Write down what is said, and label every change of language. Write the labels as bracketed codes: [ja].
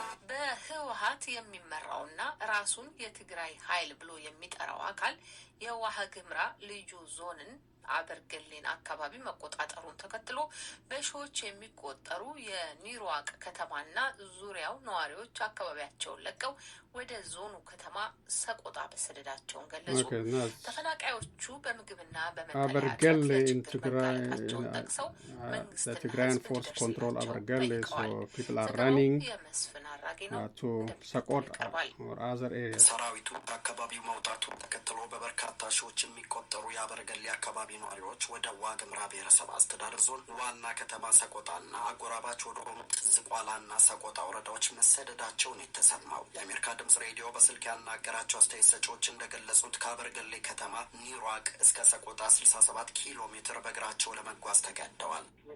[am] በህወሓት የሚመራውና ራሱን የትግራይ ኃይል ብሎ የሚጠራው አካል የዋሃ ግምራ ልዩ ዞንን አበርገሌን አካባቢ መቆጣጠሩን ተከትሎ በሺዎች የሚቆጠሩ የኒሮዋቅ ከተማና ዙሪያው ነዋሪዎች አካባቢያቸውን ለቀው ወደ ዞኑ ከተማ ሰቆጣ መሰደዳቸውን ገለጹ። ተፈናቃዮቹ በምግብና በመጠለያ ችግራቸውን ጠቅሰው [en] Tigrayan force control Abergele, so people are running to Sakota or other areas. [am] ሰራዊቱ አካባቢው መውጣቱ ተከትሎ በበርካታ ሺዎች የሚቆጠሩ የአበርገሌ አካባቢ ነዋሪዎች ወደ ዋግምራ ብሔረሰብ አስተዳደር ዞን ዋና ከተማ ሰቆጣና አጎራባች ወደ ሆኑት ዝቋላና ሰቆጣ ወረዳዎች መሰደዳቸውን የተሰማው የአሜሪካ ድምጽ ሬዲዮ በስልክ ያናገራቸው አስተያየት ሰጪዎች እንደገለጹት ከአበርገሌ ከተማ ኒሮዋቅ እስከ ሰቆጣ 67 ኪሎ ሜትር በእግራቸው ለመጓዝ ተገደዋል።